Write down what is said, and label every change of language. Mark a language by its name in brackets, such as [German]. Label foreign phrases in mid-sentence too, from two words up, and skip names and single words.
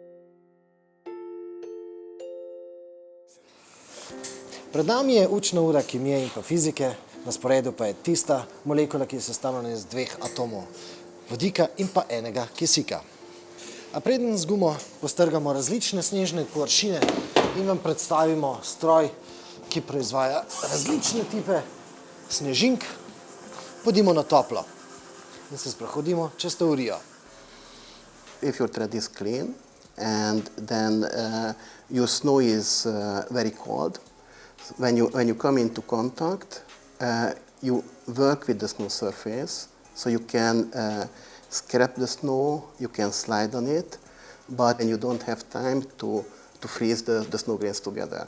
[Slovenian] Pred nami je učna ura kemije in pa fizike, na sporedu pa je tista molekula, ki je sestavljena iz 2 atomov, vodika in pa enega kisika. A preden z gumo postrgamo različne snežne površine in vam predstavimo stroj, ki proizvaja različne tipe snežink, pojdimo na toplo in se sprehodimo čez teorijo. [English] If your thread is clean and then your snow is very cold, when you come into contact, you work with the snow surface, so you can scrape the snow, you can slide on it, but you don't have time to freeze the snow grains together.